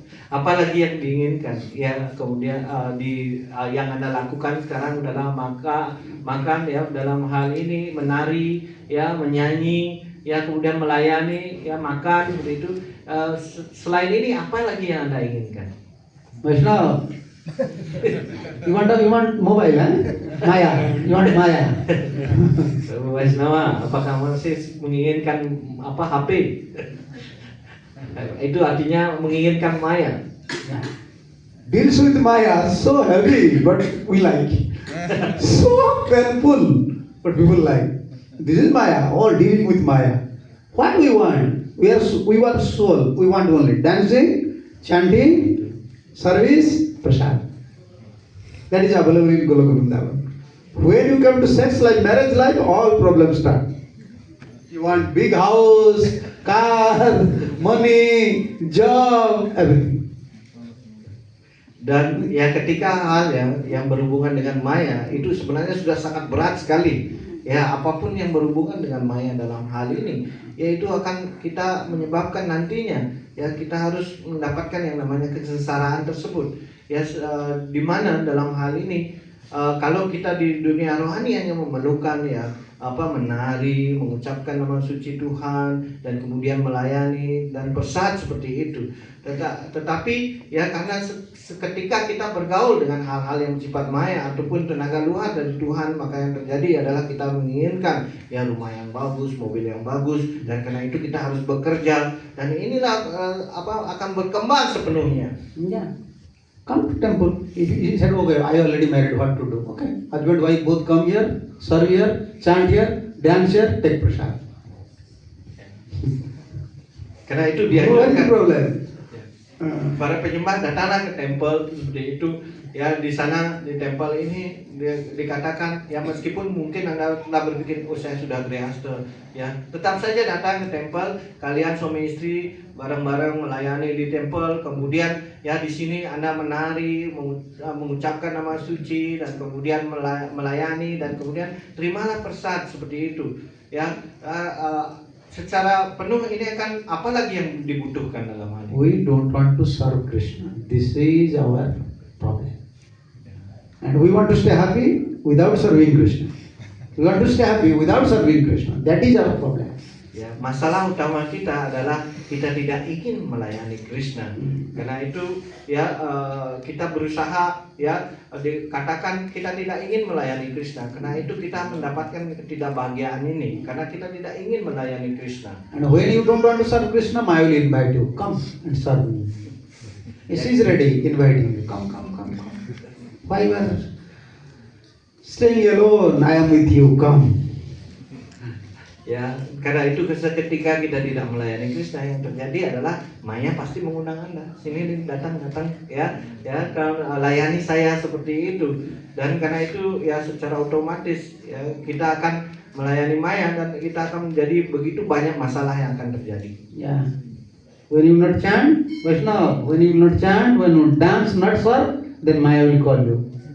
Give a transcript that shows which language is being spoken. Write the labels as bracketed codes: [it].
[id] Apalagi yang diinginkan ya, kemudian yang Anda lakukan sekarang adalah makan ya, dalam hal ini menari ya, menyanyi ya, kemudian melayani ya, makan seperti itu. Selain ini apa lagi yang Anda inginkan? [en] Vaishnava, you want mobile, eh? Maya, you want Maya. [id] Vaishnava, apakah masih menginginkan HP? Itu artinya menginginkan Maya. [en] Deals with Maya so heavy, but we like. So painful, but people like. This is Maya, all dealing with Maya. What we want? We want soul. We want only dancing, chanting, service, prasad. That is available in Goloka Vrindavan. When you come to sex life, marriage life, all problems start. You want big house, car, money, job, everything. [id] Dan ya, ketika hal yang berhubungan dengan Maya itu sebenarnya sudah sangat berat sekali. Ya, apapun yang berhubungan dengan Maya dalam hal ini, yaitu akan kita menyebabkan nantinya ya kita harus mendapatkan yang namanya kesengsaraan tersebut. Ya, di mana dalam hal ini kalau kita di dunia rohani hanya memerlukan ya menari, mengucapkan nama suci Tuhan, dan kemudian melayani dan prasad seperti itu. Tetapi ya, karena ketika kita bergaul dengan hal-hal yang bersifat maya ataupun tenaga luar dari Tuhan, maka yang terjadi adalah kita menginginkan ya rumah yang bagus, mobil yang bagus, dan karena itu kita harus bekerja, dan inilah akan berkembang sepenuhnya. [en] Yeah. Come to temple. If he said, okay, I already married, what to do? Okay, husband, wife both come here, serve here, chant here, dance here, take prasad. [id] Karena itu dia [en] problem. [id] Para penyembah datanglah ke tempel seperti itu ya. Di sana di tempel ini dikatakan ya, meskipun mungkin Anda telah berpikir saya sudah grihasta ya, tetap saja datang ke tempel. Kalian suami istri bareng-bareng melayani di tempel. Kemudian ya di sini Anda menari, mengucapkan nama suci, dan kemudian melayani, dan kemudian terimalah prasad seperti itu ya. Secara penuh ini akan apalagi yang dibutuhkan dalam hal ini. [en] We don't want to serve Krishna. This is our problem. And we want to stay happy without serving Krishna. We want to stay happy without serving Krishna. That is our problem. [id] Ya, masalah utama kita adalah kita tidak ingin melayani Krishna. Karena itu ya kita berusaha ya, dikatakan kita tidak ingin melayani Krishna. Karena itu kita mendapatkan ketidakbahagiaan ini, karena kita tidak ingin melayani Krishna. [en] And when you don't want to serve Krishna, I will invite you. Come and serve me. She is ready, inviting you. Come. Why you are staying alone? I am with you. Come. [id] Ya, karena itu ketika kita tidak melayani Krishna, yang terjadi adalah Maya pasti mengundang Anda. Sini datang ya, layani saya seperti itu. Dan karena itu ya secara otomatis ya kita akan melayani Maya, dan kita akan menjadi begitu banyak masalah yang akan terjadi. Yeah. [en] When you not chant, Vaishnava, when you not chant, when you dance not sir, then Maya will call you.